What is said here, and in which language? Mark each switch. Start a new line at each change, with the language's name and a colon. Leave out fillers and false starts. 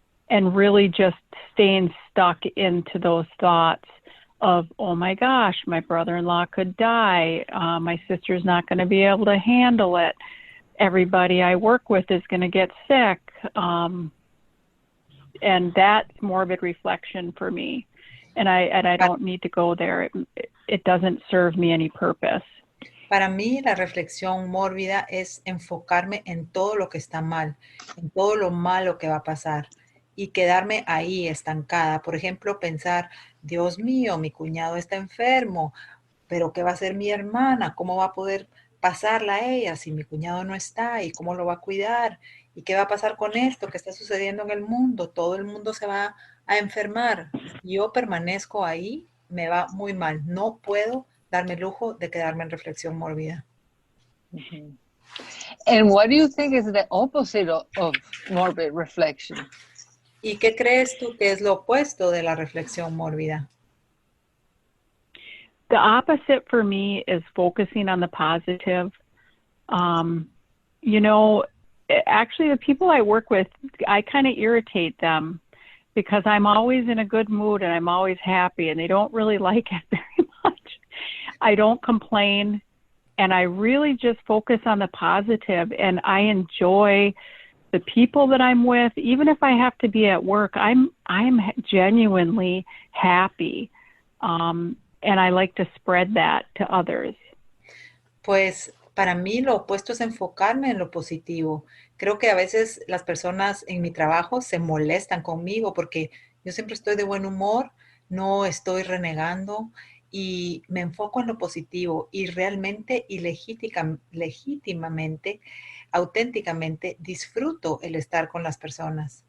English: really just staying stuck into those thoughts of, oh my gosh, my brother-in-law could die, my sister's not going to be able to handle it, everybody I work with is going to get sick, and that's morbid reflection for me, and I don't need to go there. It doesn't serve me any purpose.
Spanish: Para mí, la reflexión mórbida es enfocarme en todo lo que está mal, en todo lo malo que va a pasar y quedarme ahí estancada. Por ejemplo, pensar, Dios mío, mi cuñado está enfermo, pero ¿qué va a hacer mi hermana? ¿Cómo va a poder pasarla a ella si mi cuñado no está y cómo lo va a cuidar y qué va a pasar con esto que está sucediendo en el mundo. Todo el mundo se va a enfermar. Si yo permanezco ahí, me va muy mal. No puedo darme el lujo de quedarme en reflexión mórbida. Mhm.
English: And what do you think is the opposite of morbid reflection?
Spanish: ¿Y qué crees tú que es lo opuesto de la reflexión mórbida?
English: The opposite for me is focusing on the positive. You know, actually, the people I work with, I kind of irritate them because I'm always in a good mood and I'm always happy, and they don't really like it very much. I don't complain, and I really just focus on the positive, and I enjoy the people that I'm with. Even if I have to be at work, I'm genuinely happy. And I like to spread that to others.
Spanish: Pues para mí lo opuesto es enfocarme en lo positivo. Creo que a veces las personas en mi trabajo se molestan conmigo porque yo siempre estoy de buen humor, no estoy renegando y me enfoco en lo positivo y realmente y legítimamente, auténticamente disfruto el estar con las personas.